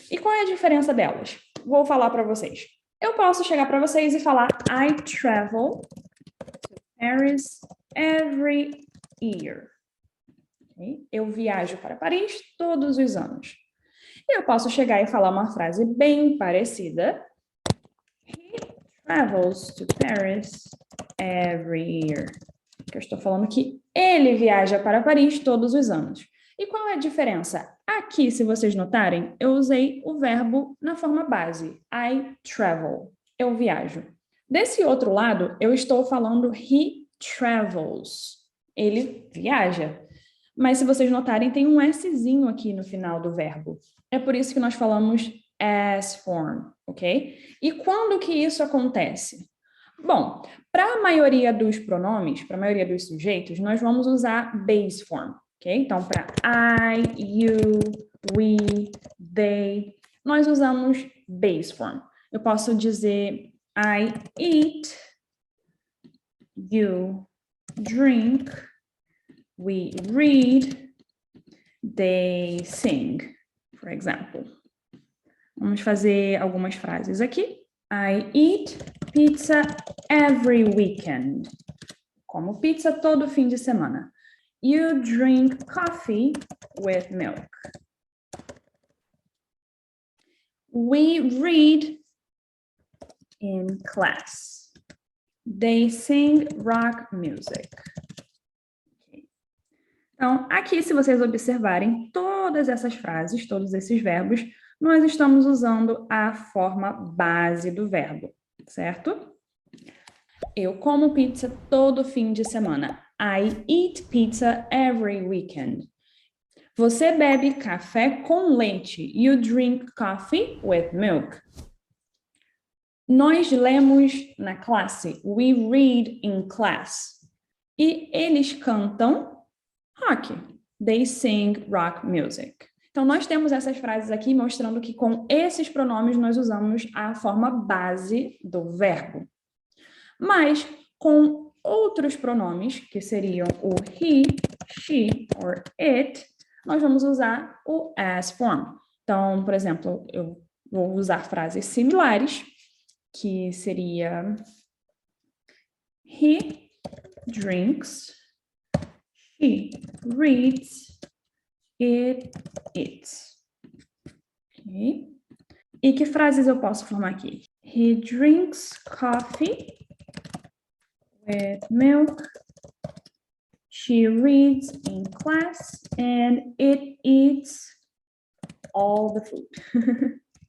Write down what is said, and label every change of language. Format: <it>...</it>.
<pt>E qual é a diferença delas? Vou falar para vocês. Eu posso chegar para vocês e falar</pt> <en>I travel to Paris every year.</en> <pt>Okay? Eu viajo para Paris todos os anos. Eu posso chegar e falar uma frase bem parecida.</pt> <en>He travels to Paris every year.</en> <pt>Eu estou falando que ele viaja para Paris todos os anos. E qual é a diferença? Aqui, se vocês notarem, eu usei o verbo na forma base.</pt> <en>I travel.</en> <pt>Eu viajo. Desse outro lado, eu estou falando</pt> <en>he travels.</en> <pt>Ele viaja. Mas se vocês notarem, tem um Szinho aqui no final do verbo. É por isso que nós falamos as form, ok? E quando que isso acontece? Bom, para a maioria dos pronomes, para a maioria dos sujeitos, nós vamos usar base form, ok? Então, para I, you, we, they, nós usamos base form. Eu posso dizer</pt> <en>I eat, you drink, we read, they sing, for example.</en> <pt>Vamos fazer algumas frases aqui.</pt> <en>I eat pizza every weekend.</en> <pt>Como pizza todo fim de semana.</pt> <en>You drink coffee with milk. We read in class. They sing rock music.</en> <pt>Então, aqui, se vocês observarem todas essas frases, todos esses verbos, nós estamos usando a forma base do verbo, certo? Eu como pizza todo fim de semana.</pt> <en>I eat pizza every weekend.</en> <pt>Você bebe café com leite.</pt> <en>You drink coffee with milk.</en> <pt>Nós lemos na classe.</pt> <en>We read in class.</en> <pt>E eles cantam rock.</pt> <en>They sing rock music.</en> <pt>Então, nós temos essas frases aqui mostrando que com esses pronomes nós usamos a forma base do verbo. Mas com outros pronomes, que seriam o he, she or it, nós vamos usar o as form. Então, por exemplo, eu vou usar frases similares, que seria</pt> <en>he drinks, she reads, it eats.</en> <pt>Okay? E que frases eu posso formar aqui?</pt> <en>He drinks coffee with milk. She reads in class and it eats all the food.</en>